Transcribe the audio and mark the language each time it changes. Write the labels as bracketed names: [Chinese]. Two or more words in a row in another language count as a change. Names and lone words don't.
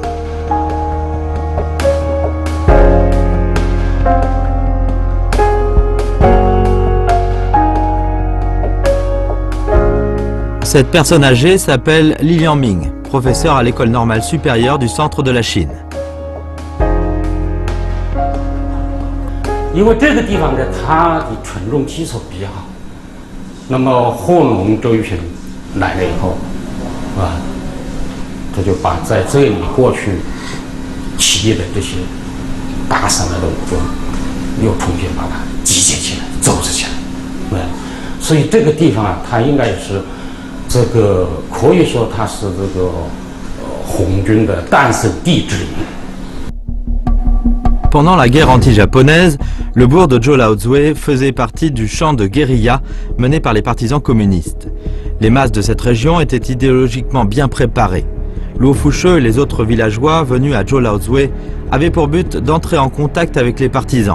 [French] Cette personne âgée s'appelle Li Liangming, professeur à l'école normale supérieure du centre de la Chine. [Chinese] 因为这个地方呢，它的群众基础比较好，那么贺龙这一群来了以后，他就把在这里过去起义的这些打散了的武装，又重新把它集结起来、组织起来，所以这个地方啊，它应该是这个可以说它是这个红军的诞生地之一。 [French] Pendant la guerre anti-japonaise, le bourg de Zhou-Laozui faisait partie du champ de guérilla mené par les partisans communistes. Les masses de cette région étaient idéologiquement bien préparées. Luo Fushou et les autres villageois venus à Zhou-Laozui avaient pour but d'entrer en contact avec les partisans.